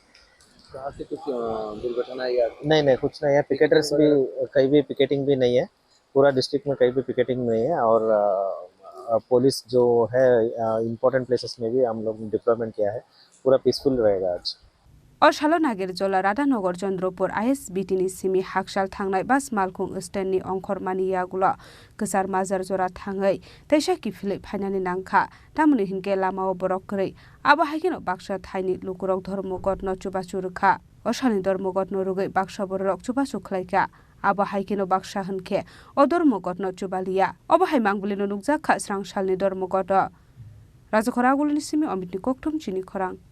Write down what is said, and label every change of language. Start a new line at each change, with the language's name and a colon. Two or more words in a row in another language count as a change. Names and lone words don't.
Hindi: कहाँ से कुछ दुर्घटना या नहीं कुछ नहीं है पिकेटर्स भी कहीं भी पिकेटिंग भी नहीं है पूरा डिस्ट्रिक्ट में कहीं भी पिकेटिंग नहीं है और पुलिस जो है
English: important places
Hindi: में भी हम लोग डिप्लॉयमेंट किया है, पूरा पीसफुल रहेगा आज।
Kok Borok: अशालो नागिर जला राधानगर चंद्रपुर ISBTनि सिमी हाकसाल थांनाय बास मालखुं स्टेननि अंखर मानियागुला गोसार माजार जरा थाङै तैसा किफिलै फाइनानि नांखा तामुनि हिनके लामाव बरक करै आबा हाइकेनो बाक्सा थाइनि लुकुरक धर्मगत न चुबासु रखा अशानि धर्मगत न रुगै बाक्सा बरक चुबासु खलाइका आबा हाइकेनो बाक्सा हनखे अ धर्मगत न चुबालिया अबा हाइ मांगबुलिनो नुकजाखा स्रांसालनि धर्मगत राजखरागुलनि सिमी अमितनि कोकथुम चिनि खरां